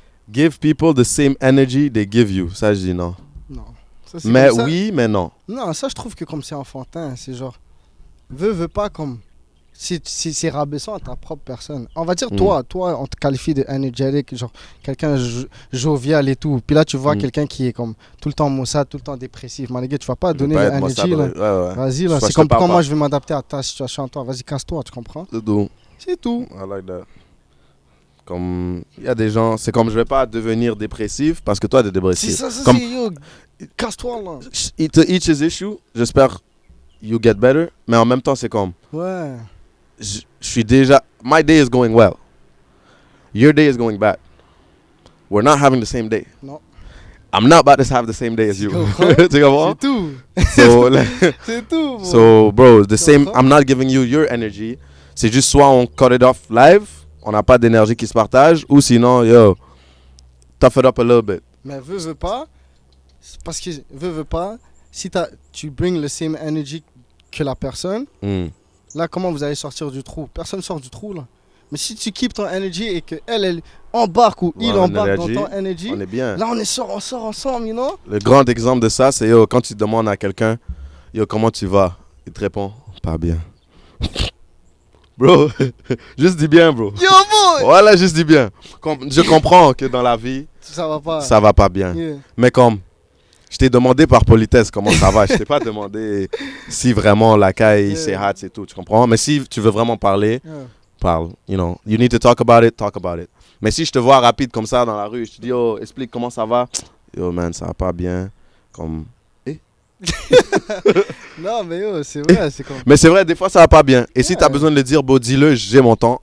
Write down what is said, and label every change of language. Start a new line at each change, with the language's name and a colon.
English: Give people the same energy they give you.
French: Ça, je dis non. Non. Ça, mais oui, mais non. Non, ça, je trouve que comme c'est enfantin, c'est genre... Veux pas comme... Si c'est rabaissant à ta propre personne. On va dire, toi, on te qualifie de énergétique, genre quelqu'un jovial et tout. Puis là, tu vois quelqu'un qui est comme tout le temps maussade, tout le temps dépressif. Man, tu vas pas donner l'énergie. Vas-y, là. C'est comme comment je vais m'adapter à ta situation, toi. Vas-y, casse-toi, tu comprends? C'est tout.
English: I like that.
French: Comme, il y a des gens, c'est comme je vais pas devenir dépressif parce que toi, t'es dépressif. C'est ça, comme, casse-toi, là.
English: To each his issue, j'espère you get better.
French: Mais en même temps, c'est comme... Ouais. Je suis déjà...
English: My day is going well. Your day is going bad. We're not having the same day. No. I'm not about to have the same day as you.
French: Tu comprends? C'est tout. C'est tout, bro.
English: So, bro, the same... I'm not giving you your energy.
French: C'est juste soit on
English: cut it off
French: live, on n'a pas d'énergie qui se partage, ou sinon, yo,
English: tough it up a little bit.
French: Mais veux pas, parce que veux pas, si tu bring le
English: same energy
French: que la personne... Là, comment vous allez sortir du trou? Personne sort du trou, là. Mais si tu keeps ton energy et qu'elle embarque ou il embarque dans ton energy, on est bien. Là, on sort ensemble,
English: you know?
French: Le grand exemple de ça, c'est quand tu demandes à quelqu'un, yo, comment tu vas? Il te répond, pas bien. Bro, juste dis bien, bro.
English: Yo, boy!
French: Voilà, juste dis bien. Je comprends que dans la vie, ça va pas bien.
English: Yeah.
French: Mais comme... Je t'ai demandé par politesse comment ça va. Je t'ai pas demandé si vraiment la caille c'est hot, c'est tout. Tu comprends? Mais si tu veux vraiment parler, parle.
English: You know, you need to talk about it, talk about it.
French: Mais si je te vois rapide comme ça dans la rue, je te dis, oh, explique comment ça va. Yo, man, ça va pas bien. Comme, Non, mais yo, c'est vrai. C'est comme... Mais c'est vrai, des fois ça va pas bien. Et si tu as besoin de le dire, bon, dis-le, j'ai mon temps.